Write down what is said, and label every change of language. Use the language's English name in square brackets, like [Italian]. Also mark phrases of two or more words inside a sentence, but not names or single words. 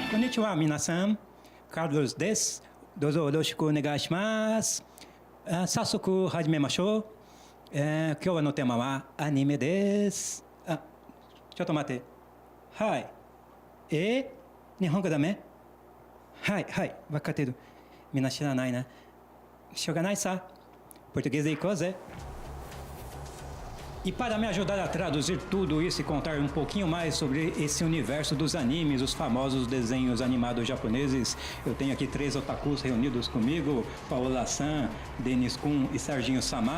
[Japanese] こんにちは、皆さん。Carlosです。どうぞよろしくお願いします. 早速始めましょう. 今日のテーマはアニメです. ちょっと待て. Hai. 日本語ダメ？はい、分かってる. 皆知らない, né? しょうがないさ。Portuguêsで行こうぜ. [Portuguese] E para me ajudar a traduzir tudo isso e contar um pouquinho mais sobre esse universo dos animes, os famosos desenhos animados japoneses, eu tenho aqui 3 otakus reunidos comigo, Paola-san, Denis-kun e Serginho-sama.